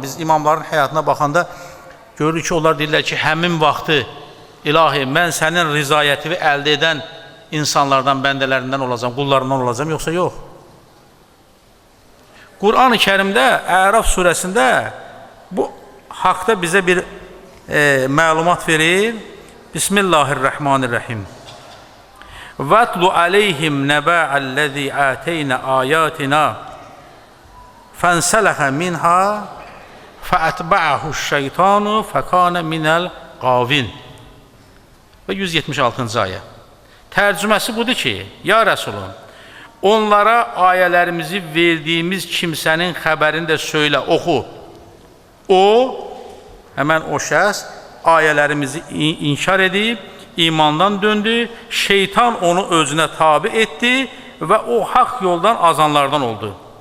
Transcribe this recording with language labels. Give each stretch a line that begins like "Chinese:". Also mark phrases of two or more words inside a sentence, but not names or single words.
Azerbaijani: Biz imamların həyatına baxanda görürük ki, onlar deyirlər ki, həmin vaxtı, ilahi, mən sənin rizayətini əldə edən insanlardan, bəndələrindən olacam, qullarından olacam, yoxsa yox. Quran-ı Kərimdə, Əraf surəsində bu haqda bizə bir məlumat verir.
Arabic: Bismillahirrahmanirrahim. وَاتْلُ عَلَيْهِمْ نَبَعَ الَّذِي آتَيْنَ آيَاتِنَا فَانْسَلَخَ مِنْهَا فَأَتْبَعَهُ الشَّيْطَانُ فَكَانَ مِنَ الْغَاوِينَ.
Azerbaijani: Və 176-cı ayə. Tərcüməsi budur ki, ya Rəsulum, onlara ayələrimizi verdiyimiz kimsənin xəbərini də söylə, oxu. O, həmən o şəxs ayələrimizi inkar edib, imandan döndü, şeytan onu özünə tabi etdi və o haqq yoldan azanlardan oldu.